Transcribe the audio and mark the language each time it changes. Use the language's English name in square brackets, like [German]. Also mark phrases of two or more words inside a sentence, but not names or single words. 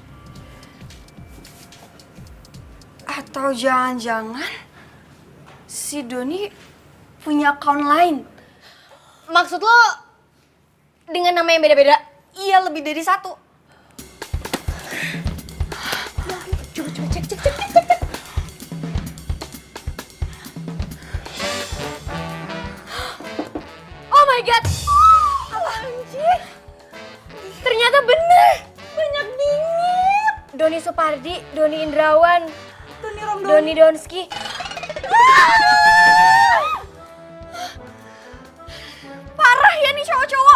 [Indonesian] Atau jangan-jangan si Doni punya account lain? Maksud lo dengan nama yang beda-beda? Iya, lebih dari satu. Coba cek. [English] Oh my god! [Indonesian] Apaan sih? Ternyata bener! Banyak bingit! Doni Supardi, Doni Indrawan, Doni Donski. Parah ya nih cowok-cowok.